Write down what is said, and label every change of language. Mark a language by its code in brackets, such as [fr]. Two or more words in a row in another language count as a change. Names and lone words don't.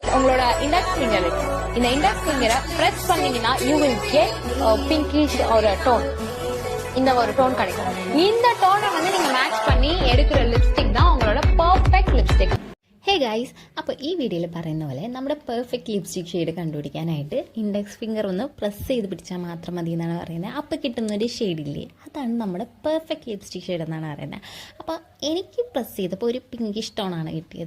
[ta] உங்களோட [en] index finger [ta] இருக்கு. இந்த [en] index finger [ta] பிரஸ் பண்ணீங்கன்னா [en] you will get pinkish [ta] ஒரு டோன். இந்த ஒரு டோன் கிடைக்கும். இந்த டோனை வந்து நீங்க மேட்ச் பண்ணி எடுக்கிற லிப்ஸ்டிக் தான் உங்களோட [en] perfect lipstick. hey guys, [ml] അപ്പോൾ ഈ വീഡിയോയിൽ പറയുന്ന പോലെ നമ്മുടെ [en] perfect lipstick shade [ml] കണ്ടുപിടിക്കാനായിട്ട് [en] index finger [ml] ഒന്ന് പ്രസ് ചെയ്ത് പിടിച്ചാൽ മാത്രം മതി എന്നാണ് പറയുന്നത്. അപ്പോൾ കിട്ടുന്നൊരു ഷെയ്ഡില്ലേ, അതാണ് നമ്മുടെ [en] perfect lipstick shade [ml] എന്നാണ് പറയുന്നത്. അപ്പോൾ എനിക്ക് പ്രസ് ചെയ്തപ്പോൾ ഒരു [en] pinkish tone [ml] കിട്ടിയത്.